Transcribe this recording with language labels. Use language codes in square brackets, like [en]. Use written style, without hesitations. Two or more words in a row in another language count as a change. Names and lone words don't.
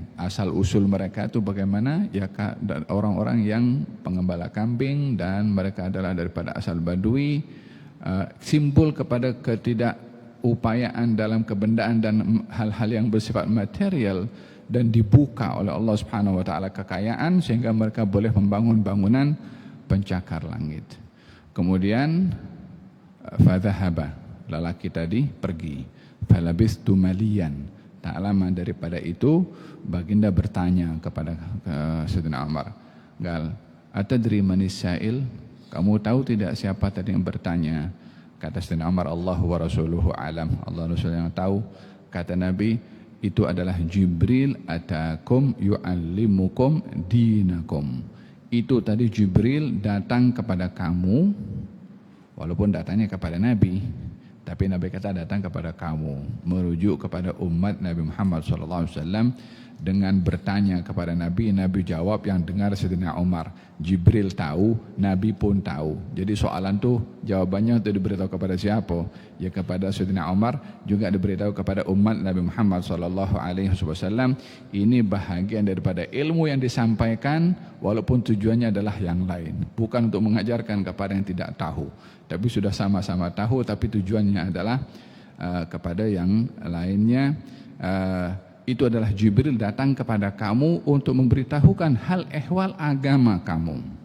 [ms] Asal usul mereka itu bagaimana? Ya, orang-orang yang pengembala kambing dan mereka adalah daripada asal Badui, simbol kepada ketidakupayaan dalam kebendaan dan hal-hal yang bersifat material, dan dibuka oleh Allah [ar] سبحانه وتعالى [ms] kekayaan sehingga mereka boleh membangun bangunan pencakar langit. Kemudian fadhahaba, lelaki tadi pergi. [ar] فلبثت مليا, [ms] tak lama daripada itu baginda bertanya kepada Sayyidina Umar, [ar] قال أتدري من السائل, [ms] kamu tahu tidak siapa tadi yang bertanya? Kata Sayyidina Umar, [ar] الله ورسوله أعلم, [ms] Allah Rasul yang tahu. Kata Nabi, itu adalah Jibril [ar] أتاكم يعلمكم دينكم. [ms] Itu tadi Jibril datang kepada kamu, walaupun datangnya kepada Nabi, tapi Nabi kata datang kepada kamu, merujuk kepada umat Nabi Muhammad SAW. Dengan bertanya kepada Nabi, Nabi jawab yang dengar Sayyidina Umar. Jibril tahu, Nabi pun tahu. Jadi soalan tu jawabannya itu diberitahu kepada siapa? Ya kepada Sayyidina Umar, juga diberitahu kepada umat Nabi Muhammad SAW. Ini bahagian daripada ilmu yang disampaikan, walaupun tujuannya adalah yang lain. Bukan untuk mengajarkan kepada yang tidak tahu, tapi sudah sama-sama tahu, tapi tujuannya adalah kepada yang lainnya. Itu adalah Jibril datang kepada kamu untuk memberitahukan hal ehwal agama kamu.